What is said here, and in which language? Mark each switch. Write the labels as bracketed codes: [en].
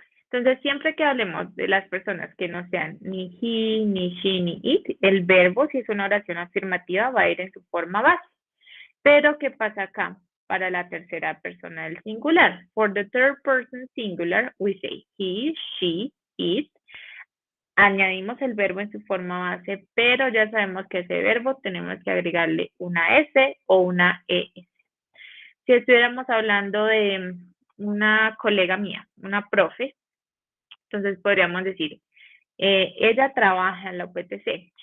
[es] Entonces, siempre que hablemos de las personas que no sean ni he, ni she, ni it, el verbo, si es una oración afirmativa, va a ir en su forma base. Pero, ¿qué pasa acá? Para la tercera persona del singular. [en] For the third person singular, we say he, she, it. [es] Añadimos el verbo en su forma base, pero ya sabemos que ese verbo tenemos que agregarle una S o una ES. Si estuviéramos hablando de una colega mía, una profe, entonces podríamos decir, ella trabaja en la UPTC.